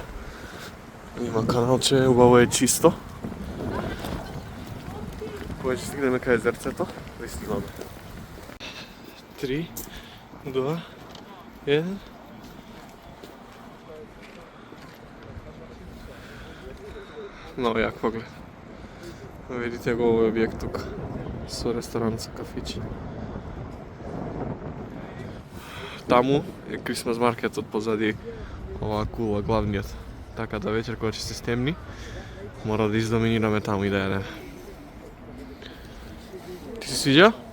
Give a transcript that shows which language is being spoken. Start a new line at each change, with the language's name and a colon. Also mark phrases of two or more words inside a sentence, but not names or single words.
Macedonian: Има каналче, убаво е чисто. Кога ќе стигнеме кај езерцето, да снимаме. 3, 2, 1.
Serbian: Много jak pogled. Vidite ga ovaj objekt тук.
Macedonian: Со ресторан, со кафиќи. Таму е
English: Christmas market
Macedonian: позади оваа кула, главниот. Така да вечер кога ќе се стемни, мора да издоминираме таму и да јадеме. Ти се свиѓа?